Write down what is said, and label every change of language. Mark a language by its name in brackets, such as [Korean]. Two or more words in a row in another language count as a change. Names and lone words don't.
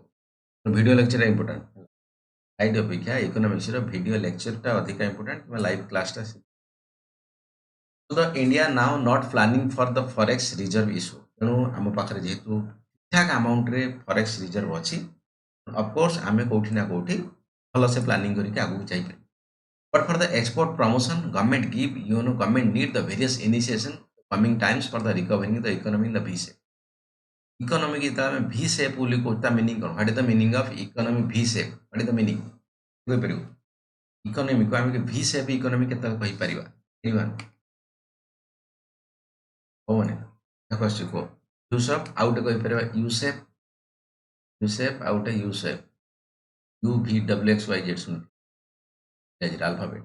[English] video lecture important, [Odia] ସ୍ଲାଇଡ୍ ଅପେକ୍ଷା [English] economics video lecture [Odia] ଅଧିକା ଇମ୍ପୋର୍ଟାଣ୍ଟ, କିମ୍ବା [English] live class. the India now not planning for the forex reserve issue. [Odia] ତେଣୁ ଆମ ପାଖରେ ଯେହେତୁ ଠିକ୍ଠାକ୍ [English] amount forex reserve [Odia] ଅଛି, [English] of course [Odia] ଆମେ କୋଉଠି ନା କୋଉଠି ଭଲସେ ପ୍ଲାନିଂ କରିକି ଆଗକୁ ଯାଇପାରିବୁ। [English] But for the export promotion, government government need the various initiation coming times for the recovering the economy in the V shape. [Odia] Economic ଯେତେବେଳେ ଆମେ [English] V shape [Odia] ବୋଲି କହୁଛୁ, ତା meaning କ'ଣ? [English] What is the meaning of economy V shape? What is the meaning? [Odia] କହିପାରିବୁ? ଇକୋନୋମିକୁ ଆମେ [English] V shape economy [Odia] କେତେବେଳେ କହିପାରିବା? ହବନି, ଆସୁଛି କୁହ। [English] U shape, [Odia] ଆଉ ଗୋଟେ କହିପାରିବା [English] U shape, U shape, [Odia] ଆଉ ଗୋଟେ [English] U shape, [Odia] UVWXYZ ଶୁଣୁ ଆଲଫାବେଟ୍।